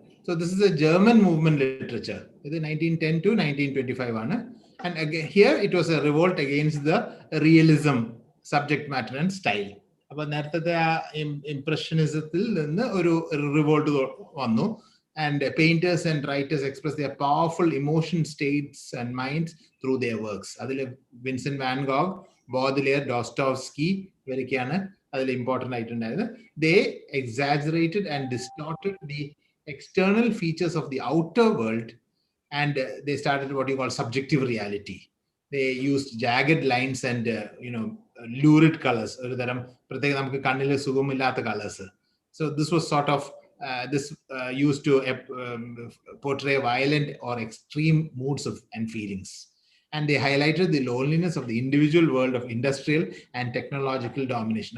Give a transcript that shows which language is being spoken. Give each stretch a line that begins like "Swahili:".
English: So this is a German movement literature. It is 1910 to 1925 ആണ്. And again, here it was a revolt against the realism subject matter and style.
Malayalam: അപ്പോൾ നേരത്തെ ആ ഇംപ്രഷനിസത്തിൽ നിന്ന് ഒരു revolt വന്നു.
English: And painters and writers express their powerful emotion states and minds through their works.
Malayalam: അതിൽ Vincent van Gogh, ബോഡ്ലെയർ, ഡോസ്റ്റോവ്സ്കി ഇവരൊക്കെയാണ് അതിൽ important ആയിട്ടുണ്ടായത്.
English: They exaggerated and distorted the external features of the outer world, and they started what you call subjective reality. They used jagged lines and lurid colors,
Malayalam: ഒരു തരം പ്രത്യേക നമുക്ക് കണ്ണിൽ സുഖമില്ലാത്ത colours.
English: So this was sort of used to portray violent or extreme moods and feelings. And they highlighted the loneliness of the individual world of industrial and technological domination.